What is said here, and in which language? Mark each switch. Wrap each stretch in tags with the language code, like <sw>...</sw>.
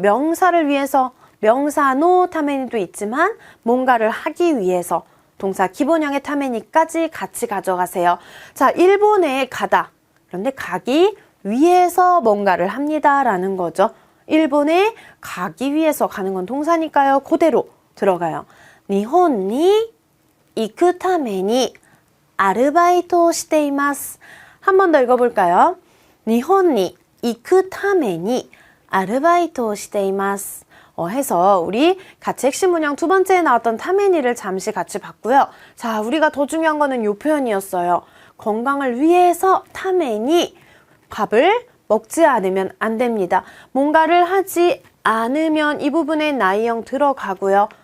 <ko>명사를 위해서 명사노 타메니도 있지만 뭔가를 하기 위해서 동사 기본형의 타메니까지 같이 가져가세요. 자, 일본에 가다. 그런데 가기 위해서 뭔가를 합니다. 라는 거죠. 일본에 가기 위해서 가는 건 동사니까요. 그대로 들어가요.</ko> <ja>일본에行くために アルバイトをしています.</ja> <ko>한 번 더 읽어볼까요?</ko> <ja>일본에行くために アルバイトをしています.</ja> <ko>해서 우리 같이 핵심 문형 두 번째에 나왔던 타메니를 잠시 같이 봤고요. 자, 우리가 더 중요한 거는 이 표현이었어요. 건강을 위해서 타메니 밥을 먹지 않으면 안 됩니다. 뭔가를 하지 않으면 이 부분에 나이형 들어가고요.</ko>